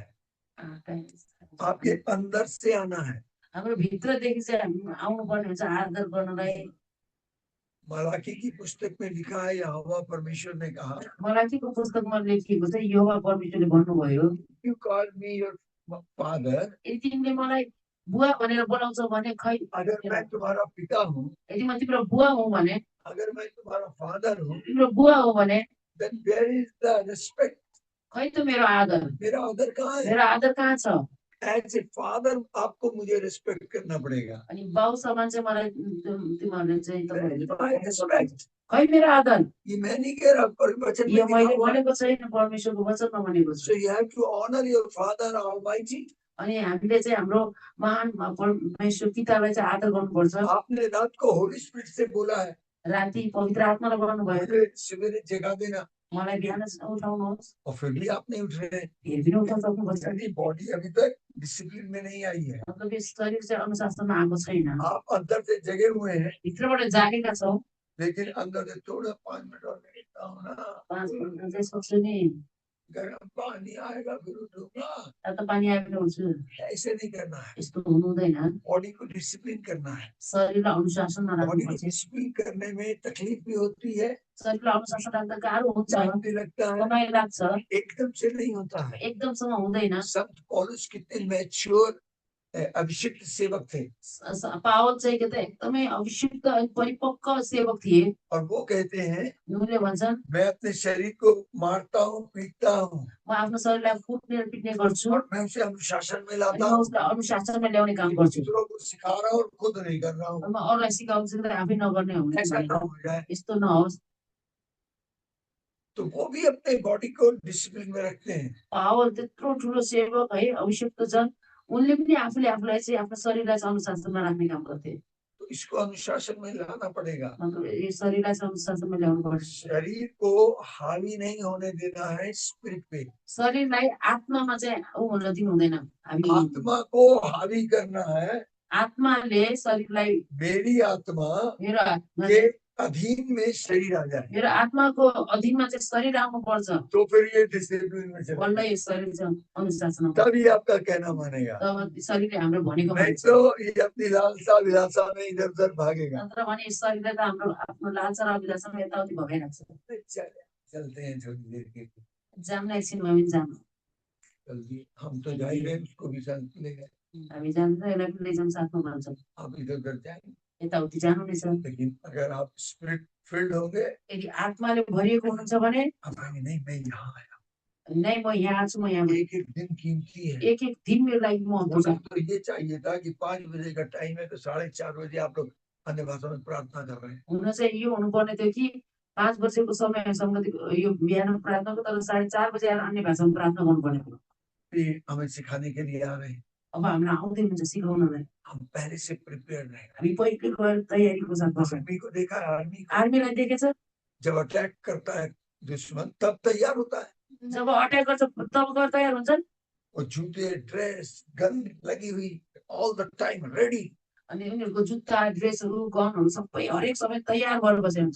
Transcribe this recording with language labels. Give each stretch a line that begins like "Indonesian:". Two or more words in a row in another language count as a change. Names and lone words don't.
Hindi: टाइम आपके अंदर से आना है।
Nepali: हाम्रो भित्रदेखि चाहिँ हामी आउनुपर्ने हुन्छ आदर गर्नलाई।
Hindi: मलाकी की पुस्तक में लिखा है, यहोवा परमेश्वर ने कहा,
Nepali: मलाकीको पुस्तकमा लेखिएको छ, यहोवा परमेश्वरले भन्नुभयो,
English: you call me your father,
Nepali: यदि तिमीले मलाई बुवा भनेर बोलाउँछौ भने खै,
Hindi: अगर मैं तुम्हारा पिता हूँ,
Nepali: यदि म तिम्रो बुवा हुँ भने,
Hindi: अगर मैं तुम्हारा फादर हूँ,
Nepali: तिम्रो बुवा हो भने,
English: then where is the respect?
Nepali: खै त मेरो आदर,
Hindi: मेरा आदर कहाँ है?
Nepali: मेरो आदर कहाँ छ?
English: as a father
Hindi: आपको मुझे रिस्पेक्ट करना पड़ेगा।
Nepali: अनि बाउ समान चाहिँ मलाई तिमीहरूले चाहिँ
English: My respect.
Nepali: खै मेरो आदर?
Hindi: ये मैं नहीं कह रहा, पर वचन में
Nepali: यो
Hindi: लिखा
Nepali: मैले
Hindi: हुआ है।
Nepali: भनेको छैन, परमेश्वरको वचनमा भनेको छ।
English: So you have to honor your father Almighty.
Nepali: अनि हामीले चाहिँ हाम्रो महान परमेश्वर पितालाई चाहिँ आदर गर्नुपर्छ।
Hindi: आपने रात को
English: Holy Spirit
Hindi: से बोला है,
Nepali: राति पवित्र आत्मालाई भन्नुभयो,
Hindi: मुझे सवेरे जगा देना,
Nepali: मलाई बिहान उठाउनुहोस्।
Hindi: और फिर भी आप नहीं उठ रहे।
Nepali: फेरि पनि उठाउन सक्नुपर्छ।
Hindi: यानी बॉडी अभी तक डिसिप्लिन में नहीं आई है।
Nepali: मतलब यो शरीर चाहिँ अनुशासनमा आएको छैन।
Hindi: आप अंदर से जगे हुए हैं,
Nepali: भित्रबाट जागेका छौँ,
Hindi: लेकिन अंदर से थोड़ा 5 मिनट और लेटा हूँ ना,
Nepali: 5 मिनट चाहिँ सोच्छु नि
Hindi: गर्म पानी आएगा फिर उठूंगा,
Nepali: तातो पानी आयो भने उठ्छु।
Hindi: ऐसे नहीं करना है।
Nepali: यस्तो हुनु हुँदैन।
Hindi: बॉडी को डिसिप्लिन करना है।
Nepali: शरीरलाई अनुशासनमा
Hindi: बॉडी को
Nepali: राख्नुपर्छ।
Hindi: डिसिप्लिन करने में तकलीफ भी होती है,
Nepali: शरीरलाई अनुशासन राख्दा गाह्रो हुन्छ,
Hindi: टाइम भी लगता है,
Nepali: समय लाग्छ,
Hindi: एकदम से नहीं होता है।
Nepali: एकदमसँग हुँदैन।
Hindi: संत पौलुस कितने मैच्योर अभिषिक्त सेवक थे,
Nepali: पावल चाहिँ के त एकदमै अभिषिक्त परिपक्व सेवक थिए।
Hindi: और वो कहते हैं,
Nepali: उनले भन्छन्,
Hindi: मैं अपने शरीर को मारता हूँ, पीटता हूँ,
Nepali: म आफ्नो शरीरलाई कुट्ने र पिट्ने गर्छु,
Hindi: और मैं उसे अनुशासन में
Nepali: अनि
Hindi: लाता
Nepali: म
Hindi: हूँ।
Nepali: उसलाई अनुशासनमा ल्याउने काम गर्छु।
Hindi: दूसरों को सिखा रहा हूँ और खुद नहीं कर रहा हूँ।
Nepali: म अरूलाई सिकाउँछु कि आफै नगर्ने हुने
Hindi: ऐसा ना हो जाए।
Nepali: यस्तो नहोस्।
Hindi: तो वो भी अपने बॉडी को डिसिप्लिन में रखते हैं।
Nepali: पावल त्यत्रो ठुलो सेवक है, अभिषिक्त छन्, उनले पनि आफूले आफूलाई चाहिँ आफ्नो शरीरलाई चाहिँ अनुशासनमा राख्ने काम गर्थे।
Hindi: तो इसको अनुशासन में लाना पड़ेगा।
Nepali: मतलब यो शरीरलाई चाहिँ अनुशासनमा ल्याउनु पर्छ।
Hindi: शरीर को हावी नहीं होने देना है स्पिरिट पे।
Nepali: शरीरलाई आत्मामा चाहिँ ऊ हुन दिनु हुँदैन। हामी
Hindi: आत्मा को हावी करना है।
Nepali: आत्माले शरीरलाई,
Hindi: मेरी आत्मा
Nepali: मेरो आत्मा
Hindi: के अधीन में शरीर आ जाए,
Nepali: मेरो आत्माको अधीनमा चाहिँ शरीर आउनु पर्छ,
Hindi: तो फिर ये डिसिप्लिन में
Nepali: बल्ल
Hindi: चलेगा,
Nepali: यो शरीर चाहिँ अनुशासनमा।
Hindi: तभी आपका कहना मानेगा।
Nepali: तब शरीरले हाम्रो भनेको
Hindi: नहीं
Nepali: मान्छ।
Hindi: तो ये अपनी लालसा विलासा में इधर उधर भागेगा।
Nepali: नत्र भने शरीरले त हाम्रो आफ्नो लालसा र अभिलाषामा यताउति भगाइराख्छ।
Hindi: चलते हैं थोड़ी देर के लिए।
Nepali: जाऊँ ना एकछिनमा पनि जाऊँ।
Hindi: जल्दी हम तो जा ही रहे हैं, उसको भी साथ ले गए।
Nepali: हामी जान्छ यसलाई पनि लैजाउँ साथमा भन्छ।
Hindi: आप इधर उधर जाएंगे,
Nepali: यताउति जानु नै छ।
Hindi: लेकिन अगर आप स्पिरिट फिल्ड होंगे,
Nepali: यदि आत्माले भरिएको हुनुहुन्छ भने
Hindi: आप कहेंगे नहीं मैं यहाँ आया,
Nepali: नहीं म यहाँ छु, म यहाँ
Hindi: एक एक दिन कीमती है।
Nepali: एक दिन मेरो लागि महत्त्व छ।
Hindi: होना तो ये चाहिए था कि 5 बजे का टाइम है तो 4:30 बजे आप लोग अन्य भाषा में प्रार्थना कर रहे हैं।
Nepali: हुन चाहिँ यो हुनुपर्ने थियो कि 5 बजेको समय संगतिको यो बिहान प्रार्थनाको, तर 4:30 बजे आएर अन्य भाषामा प्रार्थना गर्नुपर्ने थियो।
Hindi: ये हमें सिखाने के लिए आ रहे हैं।
Nepali: अब हामीलाई आउँदै हुन्छ सिकाउनलाई।
Hindi: हम पहले से प्रिपेयर रहे।
Nepali: हामी पहिले गएर तयारीको साथ बस्छौँ।
Hindi: आर्मी को देखा है, आर्मी को
Nepali: आर्मीलाई देखेछ,
Hindi: जब अटैक करता है दुश्मन तब तैयार होता है।
Nepali: जब अट्याक गर्छ तब गएर तयार हुन्छन्।
Hindi: और जूते, ड्रेस, गन लगी हुई
English: all the time ready.
Nepali: अनि उनीहरूको जुत्ता, ड्रेसहरू, गनहरू सबै हरेक समय तयार भएर बसेका हुन्छन्।